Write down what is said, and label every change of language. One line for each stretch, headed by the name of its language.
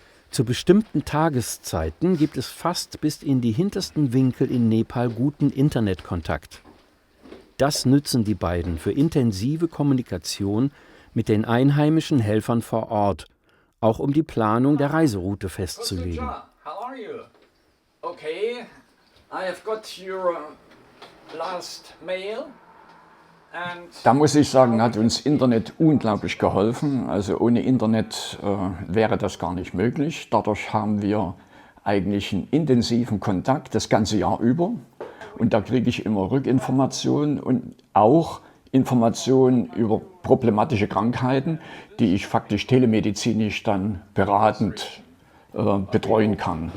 German: Zu bestimmten Tageszeiten gibt es fast bis in die hintersten Winkel in Nepal guten Internetkontakt. Das nützen die beiden für intensive Kommunikation mit den einheimischen Helfern vor Ort, auch um die Planung der Reiseroute festzulegen.
English: How are you? Okay, I have got your last mail.
German: Da muss ich sagen, hat uns Internet unglaublich geholfen. Also ohne Internet wäre das gar nicht möglich. Dadurch haben wir eigentlich einen intensiven Kontakt das ganze Jahr über. Und da kriege ich immer Rückinformationen und auch Informationen über problematische Krankheiten, die ich faktisch telemedizinisch dann beratend betreuen kann.